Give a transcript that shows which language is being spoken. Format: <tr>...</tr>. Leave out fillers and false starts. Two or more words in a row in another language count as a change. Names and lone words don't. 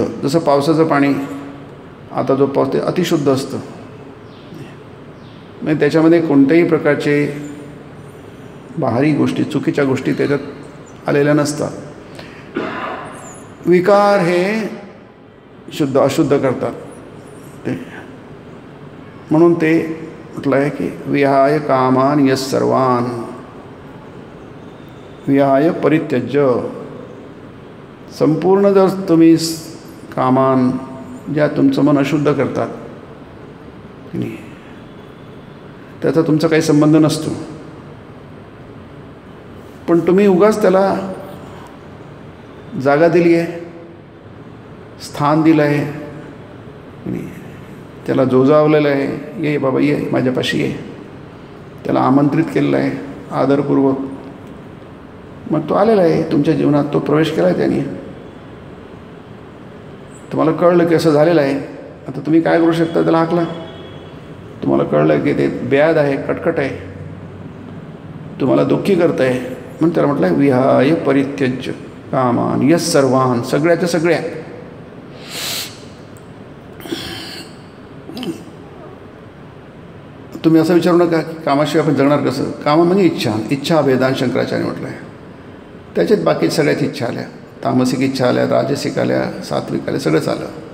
<mr>जसं पावसाचं पाणी, आता जो पाऊस ते अतिशुद्ध असतं, म्हणजे त्याच्यामध्ये कोणत्याही प्रकारचे बाहरी गोष्टी, चुकीच्या गोष्टी त्याच्यात आलेल्या नसतात. विकार हे अशुद्ध करतात ते. म्हणून ते म्हटलं आहे की</mr> <sa>विहाय कामान सर्वान् विहाय परित्यज्य.</sa> <mr>संपूर्ण जर तुम्ही कामान, ज्या तुमचं मन अशुद्ध करतात, त्याचा तुमचा काही संबंध नसतो, पण तुम्ही उगाच त्याला जागा दिली आहे, स्थान दिलं आहे, त्याला जोजावलेलं आहे. ये बाबा ये, माझ्यापाशी ये. त्याला आमंत्रित केलेलं आहे आदरपूर्वक. मग तो आलेला आहे तुमच्या जीवनात, तो प्रवेश केला आहे त्याने. तुम्हाला कळलं की असं झालेलं आहे, आता तुम्ही काय करू शकता, त्याला हाकला. तुम्हाला कळलं की ते ब्याद आहे, कटकट आहे, तुम्हाला दुःखी करत आहे, म्हणून त्याला म्हटलं</mr> <sa>विहाय परित्यज्य कामान यस सर्वान,</sa> <mr>सगळ्याच्या सगळ्या. तुम्ही असं विचारू नका की कामाशिवाय आपण जगणार कसं. कामा म्हणजे इच्छा, इच्छा भेदान शंकराचार्य म्हटलं आहे. त्याच्यात बाकी सगळ्याच इच्छा आल्या, तामसिक इच्छा आल्या, राजसिक आल्या, सात्विक आल्या, सगळंच आलं.</mr>